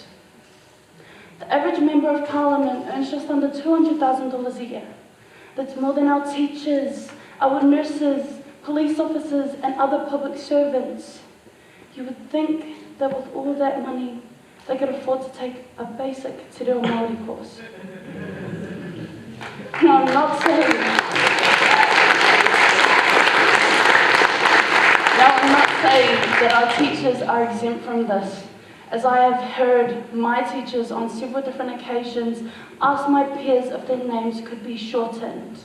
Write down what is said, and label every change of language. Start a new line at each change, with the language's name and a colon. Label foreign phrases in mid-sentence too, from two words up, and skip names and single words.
English: The average member of parliament earns just under $200,000 a year. That's more than our teachers, our nurses, police officers and other public servants. You would think that with all that money, they could afford to take a basic
Māori: te reo Māori
English: course. No, I'm not saying that our teachers are exempt from this, as I have heard my teachers on several different occasions ask my peers if their names could be shortened.